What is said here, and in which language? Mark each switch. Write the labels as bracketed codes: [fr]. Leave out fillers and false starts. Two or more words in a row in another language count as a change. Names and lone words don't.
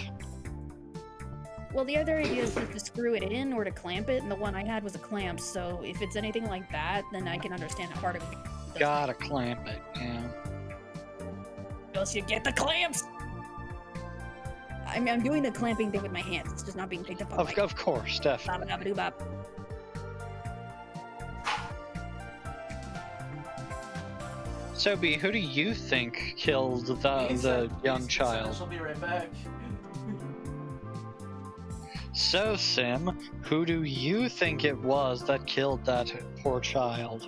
[en] Well, the other idea is to screw it in or to clamp it, and the one I had was a clamp, so if it's anything like that, then I can understand how hard it would be. Gotta clamp it, yeah. Else you get the clamps! I mean, I'm doing the clamping thing with my hands, it's just not being picked up on Of course, definitely. Ba-ba-da-ba-doo-bop. Sobi, who do you think killed the young child? She'll be right back. So, Sim, who do you think it was that killed that poor child?